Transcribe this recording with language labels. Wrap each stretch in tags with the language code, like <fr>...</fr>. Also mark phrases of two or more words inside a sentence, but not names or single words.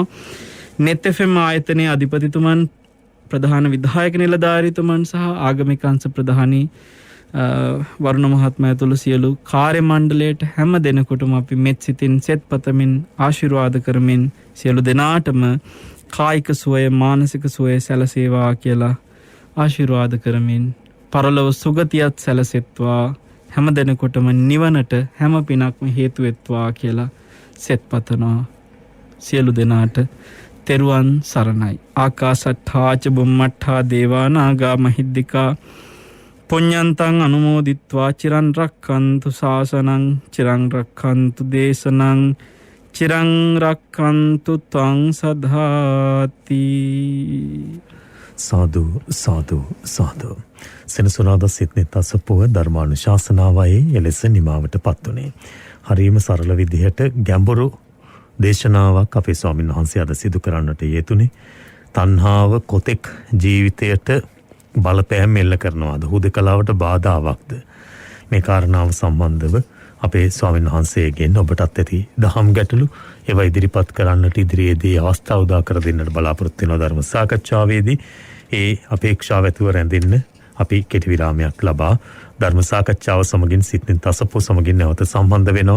<si>net fm ආයතනයේ අධිපතිතුමන් ප්‍රධාන විධායක නිලධාරීතුමන් සහ ආගමික අංශ ප්‍රධානී වරුණ මහත්මයා ඇතුළු සියලු කාර්ය මණ්ඩලයට හැම දෙනෙකුටම අපි මෙත් සිතින් සෙත් පතමින් ආශිර්වාද කරමින් සියලු දෙනාටම කායික සුවය මානසික සුවය සැලසේවා කියලා ආශිර්වාද කරමින් පරලොව සුගතියත් සැලසෙත්වා හැම දෙනෙකුටම නිවනට හැම පිනක්ම හේතු වෙත්වා කියලා සෙත් පතනවා. සියලු දෙනාට තෙරුවන් සරණයි.</si> <pi>ආකාසට්ඨා ච බුම්මට්ඨා දේවා නාග මහිද්దికා පුඤ්ඤන්තං අනුමෝදිත්වා චිරන් රක්ඛන්තු ශාසනං චිරන් රක්ඛන්තු දේශනං චිරන් රක්ඛන්තු ත්වං සදාති.</pi> <si>සාදු සාදු සාදු. සෙනසුරාදා සිත්නේ තසපුව ධර්මානුශාසනාවයි එලෙස නිමාවට පත් වුණේ. හරියම සරල විදිහට ගැඹුරු දේශනාවක් අපේ ස්වාමීන් වහන්සේ අද සිදු කරන්නට යෙදුනේ. තණ්හාව කොතෙක් ජීවිතයට බලපෑම් එල්ල කරනවාද, හුදකලාවට බාධාවක්ද, මේ කාරණාව සම්බන්ධව අපේ ස්වාමීන් වහන්සේගෙන් ඔබටත් ඇති දහම් ගැටලු ඒවා ඉදිරිපත් කරන්නට ඉදිරියේදී අවස්ථාව උදා කර දෙන්නට බලාපොරොත්තු වෙන ධර්ම සාකච්ඡාවේදී ඒ අපේක්ෂාව ඇතුව රැඳෙන්න අපි කෙටි විරාමයක් ලබා ධර්ම සාකච්ඡාව සමගින් සිත්නෙත් අසපුව සමගින් නැවත සම්බන්ධ වෙනවා.</si>